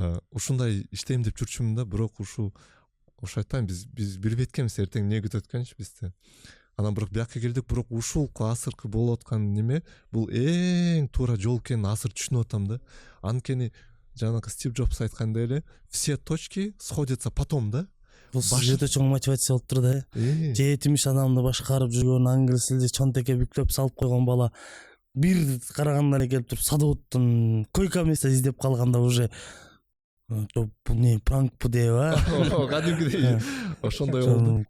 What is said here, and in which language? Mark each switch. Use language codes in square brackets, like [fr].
[ky] Ушундай иштейм деп жүрчүмүн да, бирок ошо айтпайм, биз билбей эткенбиз эртең эмне күтөт экенчи бизди. Анан бирок бияка келдик, бирок ушул азыркы болуп аткан неме бул эң туура жол экенин азыр түшүнүп атам да. Анткени жанагы Стив Джобс айткандай эле, [ru] все точки сходятся потом [ky] да. Бул өтө чоң мотивация болуп тур да. 70 адамды башкарып жүргөн, англис тилде чонтекке бүктөп салып койгон бала бир карагандан эле келип туруп садоводдун койка место издеп калганда [ru] уже [ky] бул не пранкпу деп Кадимкидей ошондой болду.